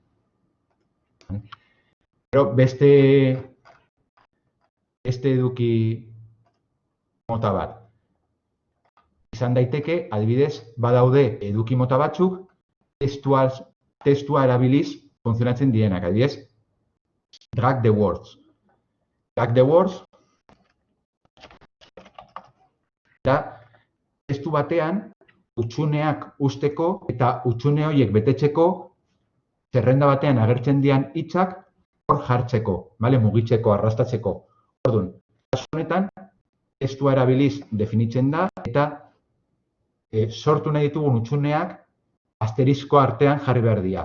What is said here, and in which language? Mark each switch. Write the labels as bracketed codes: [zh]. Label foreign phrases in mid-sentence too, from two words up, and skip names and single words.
[eu] Pero beste eduki mota bat. Izan daiteke, adibidez, badaude eduki mota batzuk, testua erabiliz funtzionatzen dienak. Adibidez, [en] drag the words. Drag the words, [eu] eta testu batean hutsuneak usteko eta hutsune horiek betetzeko zerrenda batean agertzen dian hitzak hor jartzeko, mugitzeko, arrastatzeko. Orduan, kasu honetan, testua erabiliz definitzen da eta sortu nahi ditugun hutsuneak asterisko artean jarri behar dira.